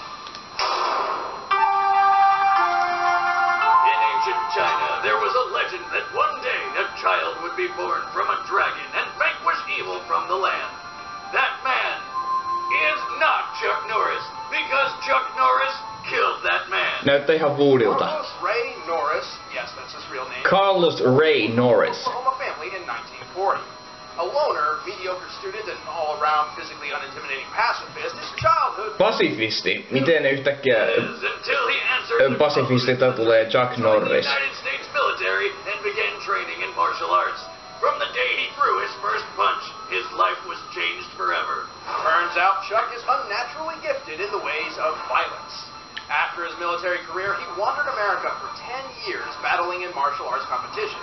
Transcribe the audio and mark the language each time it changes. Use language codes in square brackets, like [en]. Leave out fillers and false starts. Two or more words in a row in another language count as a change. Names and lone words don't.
[en] In ancient China, there was a legend that one day a child would be born from a dragon and vanquish evil from the land. That man is not Chuck Norris, because Chuck Norris killed that man. [fi] Näyttää ihan Woodilta. [en] Carlos Ray Norris, yes, that's his real name. Carlos Ray Norris. Oklahoma family in 1940. A loner, mediocre student, and all-around physically unintimidating pacifist, his childhood... [fi] Pasifisti. Miten yhtäkkiä [en] until he answered [fi] pasifistista tulee Chuck Norris? [en] the United States military and began training in martial arts. From the day he threw his first punch, his life was changed forever. Turns out Chuck is unnaturally gifted in the ways of violence. After his military career, he wandered America for 10 years battling in martial arts competitions.